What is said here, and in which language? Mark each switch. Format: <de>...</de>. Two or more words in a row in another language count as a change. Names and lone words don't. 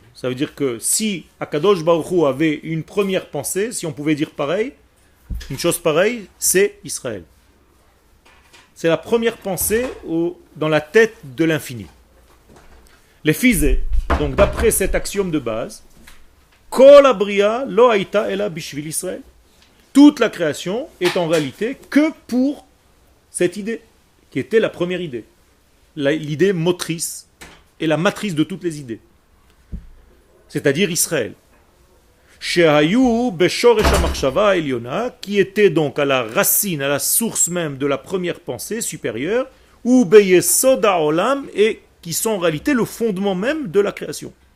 <fr>Ça veut dire que si</fr> <he>הקדוש ברוך הוא</he> <fr>avait une première pensée, si on pouvait dire pareil, une chose pareille, c'est Israël. C'est la première pensée dans la tête de l'infini. Les physés, donc d'après cet axiome de base,</fr> <he>כל הבריאה לא הייתה אלא בשביל ישראל.</he> <fr>Toute la création est en réalité que pour cette idée, qui était la première idée. L'idée motrice et la matrice de toutes les idées. C'est-à-dire Israël.</fr> <he>שהיו בשורש המחשבה העליונה,</he> <fr>qui était donc à la racine, à la source même de la première pensée supérieure,</fr> <he>וביסוד העולם,</he> <fr>et qui sont en réalité le fondement même de la création.</fr>